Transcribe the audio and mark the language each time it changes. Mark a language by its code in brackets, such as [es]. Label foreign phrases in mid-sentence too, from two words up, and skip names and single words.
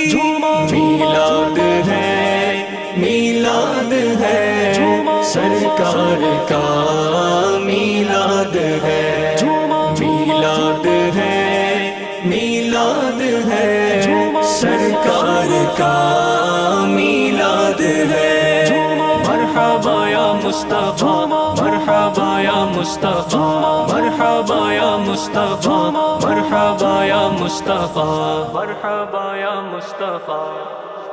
[ur] میلاد ہے سرکار کا میلاد ہے سرکار کا میلاد ہے [ar] مرحبا یا مصطفیٰ مرحبا یا مصطفیٰ مرحبا یا مصطفیٰ مرحبا یا مصطفیٰ مرحبا یا مصطفیٰ